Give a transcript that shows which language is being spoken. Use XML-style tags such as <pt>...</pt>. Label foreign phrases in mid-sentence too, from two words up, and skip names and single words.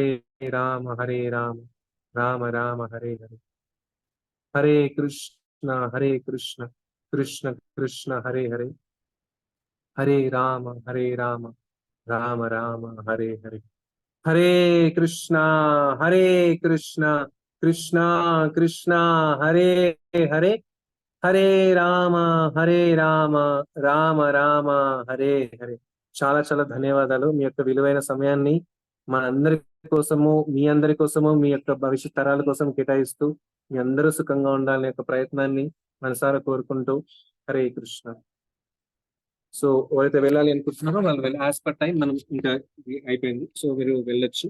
<te>రామ రామ రామ హరే హరే, హరే కృష్ణ కృష్ణ కృష్ణ హరే హరే, హరే రామ రామ రామ హరే హరే, హరే కృష్ణ కృష్ణ కృష్ణ హరే హరే, హరే రామ రామ రామ హరే హరే. చాలా చాలా ధన్యవాదాలు. మీ యొక్క విలువైన సమయాన్ని మనందరి కోసము, మీ అందరి కోసము, మీ యొక్క భవిష్యత్ తరాల కోసం కేటాయిస్తూ మీ అందరూ సుఖంగా ఉండాలనే యొక్క ప్రయత్నాన్ని మనసారా కోరుకుంటూ హరే కృష్ణ. సో ఎవరైతే వెళ్ళాలి అనుకుంటున్నారో వాళ్ళు వెళ్ళి,</te> <en>as per time</en> <te>మనం ఇంకా అయిపోయింది, సో మీరు వెళ్ళొచ్చు.</te>